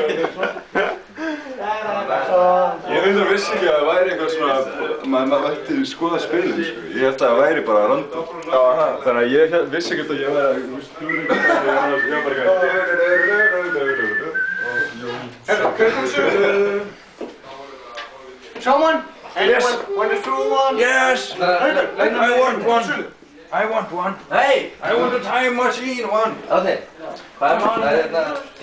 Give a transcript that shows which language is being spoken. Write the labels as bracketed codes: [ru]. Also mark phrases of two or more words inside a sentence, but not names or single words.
[is] Ég vissi ekki að það væri eitthvað svona, maður ætti skoða spilin, sko. Ég held að það væri bara random. Þannig að ég vissi ekki að ég var að ég var bara eitthvað. [en] Someone? When the true one? Yes! I want one! I want one! Hey! I want a time machine one! [is] Okay. Hvað er málið?